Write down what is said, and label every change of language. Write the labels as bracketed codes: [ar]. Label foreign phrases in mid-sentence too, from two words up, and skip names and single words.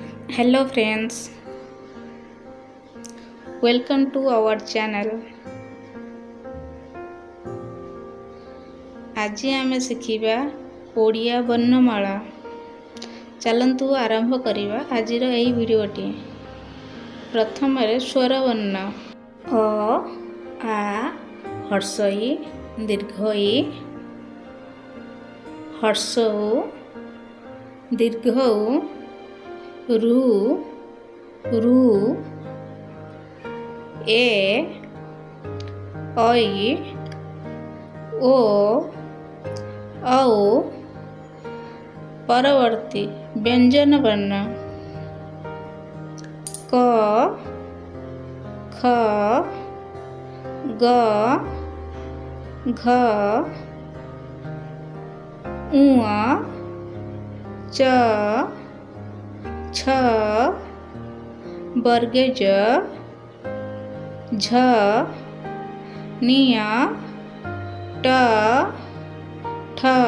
[en] Hello friends, welcome to our channel. [or] ଆଜି ଆମେ ଶିଖିବା ଓଡ଼ିଆ ବର୍ଣ୍ଣମାଳା। ଚାଲନ୍ତୁ ଆରମ୍ଭ କରିବା ଆଜିର ଏଇ ଭିଡିଓଟି। ପ୍ରଥମ ସ୍ୱର ବର୍ଣ୍ଣ ଅ ଆ ହର୍ଷଇ ଦୀର୍ଘଈ ହର୍ଷଉ ଦୀର୍ଘଊ ରୁ ରୁ ଏ ଐ ଓ ଔ ପରବର୍ତ୍ତୀ ବ୍ୟଞ୍ଜନ ବର୍ଣ୍ଣ କ ଖ ଗ ଘ ଙ ଚ ଛ ବର୍ଗେ ଜ ଝ ଞ ଟ ଠ